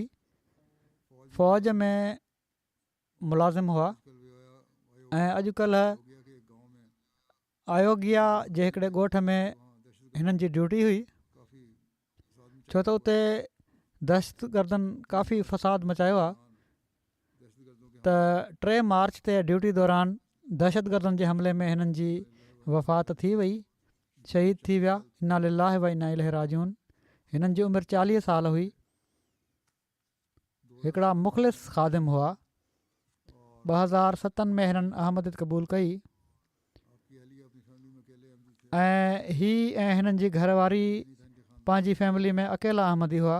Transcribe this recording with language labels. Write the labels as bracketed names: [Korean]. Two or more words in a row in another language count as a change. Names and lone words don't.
[Sindhi] फ़ौज में मुलाज़िम हुआ ऐं अॼुकल्ह आयोगिया जे हिकिड़े ॻोठ में हिननि जी ड्यूटी हुई, छो त उते दहशतगर्दनि काफ़ी फ़साद मचायो आहे। त 3 मार्च ते ड्यूटी दौरान दहशतगर्दनि जे हमले में हिननि जी वफ़ात थी वई, शहीद थी विया। [Arabic] إنا لله وإنا إليه راجعون. [Sindhi] हिननि जी उमिरि 40 साल हुई। हिकिड़ा मुख़लिस ख़ादिम हुआ। 2007 में हिननि अहमदियत क़बूल कई ऐं हिननि जी घरवारी पंहिंजी फैमिली में अकेला अहमदी हुआ।